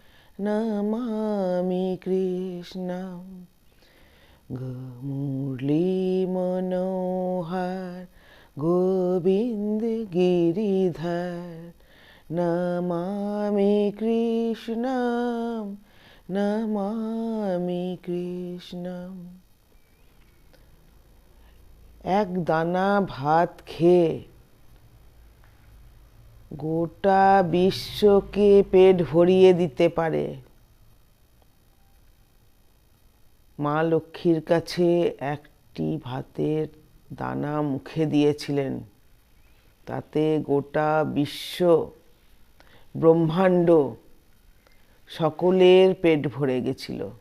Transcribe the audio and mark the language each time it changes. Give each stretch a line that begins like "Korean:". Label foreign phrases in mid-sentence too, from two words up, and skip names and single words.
Sanskrit: नमामि कृष्णं मुरली मनोहर गोविंद गिरिधर नमामि कृष्णं নমামি কৃষ্ণম।
Bangla: এক দানা ভাত খেয়ে গোটা বিশ্বকে পেট ভরিয়ে দিতে পারে। মা লক্ষ্মীর কাছে একটি ভাতের দানা মুখে দিয়েছিলেন, তাতে গোটা বিশ্ব ব্রহ্মাণ্ড সকলের পেট ভরে গেছিল।